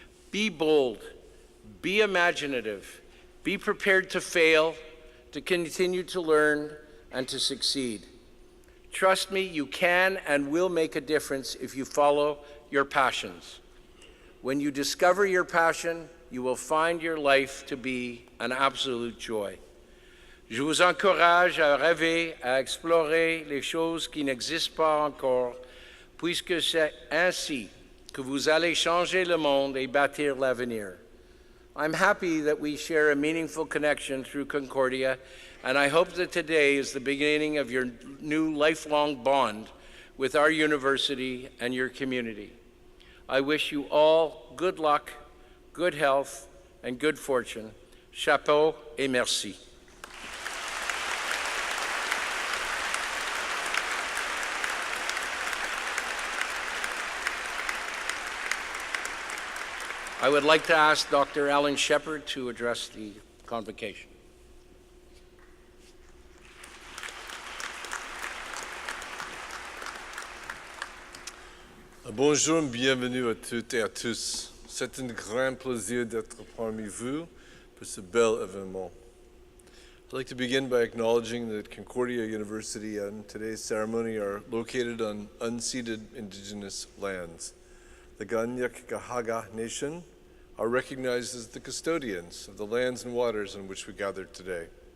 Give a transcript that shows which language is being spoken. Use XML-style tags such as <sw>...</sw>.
<en>Be bold, be imaginative, be prepared to fail, to continue to learn, and to succeed. Trust me, you can and will make a difference if you follow your passions. When you discover your passion, you will find your life to be an absolute joy.</en> <fr>Je vous encourage à rêver, à explorer les choses qui n'existent pas encore, puisque c'est ainsi que vous allez changer le monde et bâtir l'avenir.</fr> <en>I'm happy that we share a meaningful connection through Concordia, and I hope that today is the beginning of your new lifelong bond with our university and your community. I wish you all good luck, good health, and good fortune.</en> <fr>Chapeau et merci.</fr> <en>I would like to ask Dr. Alan Shepard to address the convocation.</en> <fr>Bonjour, bienvenue à toutes et à tous. C'est un grand plaisir d'être parmi vous pour ce bel événement.</fr> <en>I'd like to begin by acknowledging that Concordia University and today's ceremony are located on unceded indigenous lands. The Ganyak-Gahaga Nation are recognized as the custodians of the lands and waters on which we gathered today.</en>